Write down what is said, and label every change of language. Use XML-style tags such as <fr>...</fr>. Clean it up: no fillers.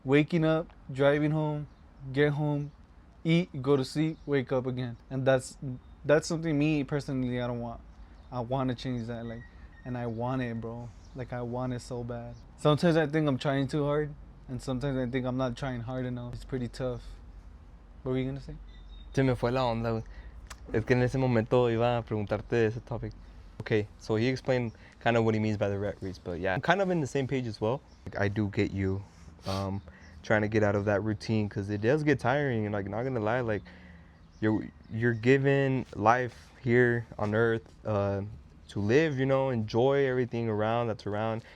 <en>Waking up, driving home, get home, eat, go to sleep, wake up again. And that's something me personally I don't want. I want to change that, like, and I want it, bro. Like, I want it so bad. Sometimes I think I'm trying too hard, and sometimes I think I'm not trying hard enough. It's pretty tough. What were you gonna say?</en> <es>Se me fue la onda, güey. Es que en ese momento iba a preguntarte de ese topic.</es> <en>Okay, so he explained kind of what he means by the rat race, but yeah, I'm kind of in the same page as well. Like, I do get you trying to get out of that routine, because it does get tiring, and like, not gonna lie, like, you're given life here on earth to live, you know, enjoy everything that's around.</en>